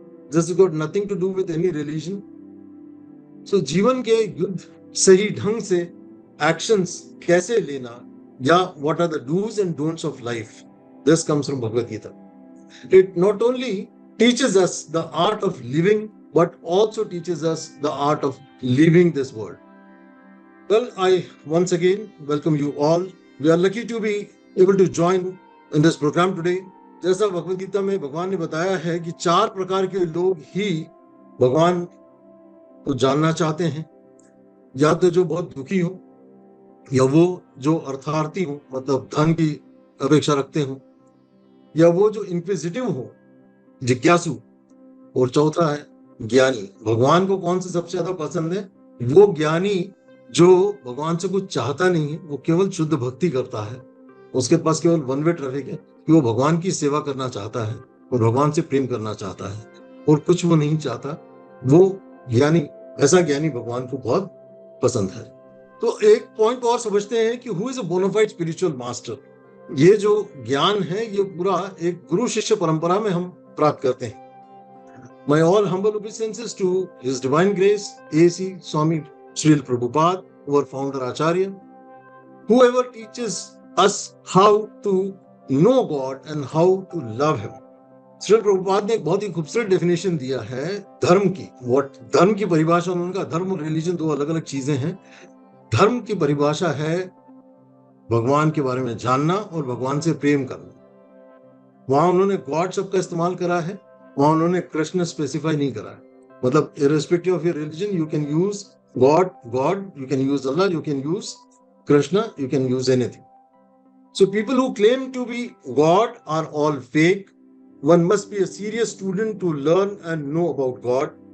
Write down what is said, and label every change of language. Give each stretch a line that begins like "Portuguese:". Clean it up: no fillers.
English: This has got nothing to do with any religion. So
Hindi: जीवन के युद्ध सही ढंग से
English: actions कैसे लेना, या what are the do's and don'ts of life, this comes from Bhagavad Gita. It not only teaches us the art of living, but also teaches us the art of leaving this world. Well, I once again welcome you all. We are lucky to be able to join in this program today.
Hindi: जैसा भगवद गीता में भगवान ने बताया है कि 4 प्रकार के लोग ही भगवान को जानना चाहते हैं, या तो जो बहुत दुखी हो, या वो जो अर्थार्थी हो, मतलब धन की अपेक्षा रखते हो, या वो जो इंक्विजिटिव हो, जिज्ञासु, और चौथा है ज्ञानी। भगवान को कौन सा सबसे ज्यादा पसंद है? वो ज्ञानी जो भगवान से कुछ चाहता नहीं है, वो केवल शुद्ध भक्ति करता है, उसके पास केवल वन वे ट्रैफिक है कि वो भगवान की सेवा करना चाहता है और भगवान से प्रेम करना चाहता है, और कुछ वो नहीं चाहता। वो ज्ञानी, ऐसा ज्ञानी भगवान को बहुत पसंद है। तो एक पॉइंट और समझते हैं कि
English: Who is a bona fide spiritual master.
Hindi: ये जो ज्ञान है ये पूरा एक गुरु शिष्य परंपरा में हम प्राप्त करते हैं।
English: My all humble obeisances to His Divine Grace, A.C. Swami Srila Prabhupada, our founder Acharya, whoever teaches us how to know God and how to love Him.
Hindi: Srila Prabhupada ने एक बहुत ही खूबसूरत डेफिनेशन दिया है धर्म की। धर्म की परिभाषा, उनका धर्म और रिलीजन 2 अलग अलग चीजें हैं। धर्म की परिभाषा है भगवान के बारे में जानना और भगवान से प्रेम करना। वहां उन्होंने गॉड शब्द का इस्तेमाल करा है, वहां उन्होंने कृष्ण स्पेसिफाई नहीं करा है।
English: मतलब irrespective of your religion, you can use God, you can use Allah, you can use Krishna, you can use anything. So people who claim to be God are all fake. One must be a serious student to learn and know about God.